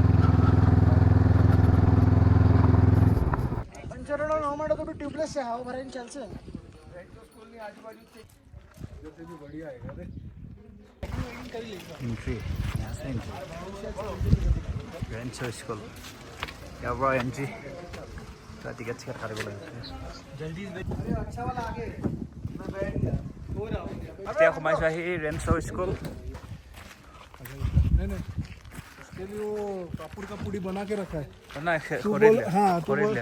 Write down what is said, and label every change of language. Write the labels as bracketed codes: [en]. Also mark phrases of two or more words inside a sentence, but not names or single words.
[as] এন্ট্ৰি ৰেঞ্চ' স্কুল, ইয়াৰ পৰা এন্ট্ৰি, টিকেট কাটিব লাগিব। এতিয়া সোমাইছোঁ আহি ৰেঞ্চ' স্কুল। [hi] इसके लिए वो पापड़ का पूड़ी बना के रखा है। [as] নাই, [hi] तू खरीद बोल लिया, हाँ खरीद लिया।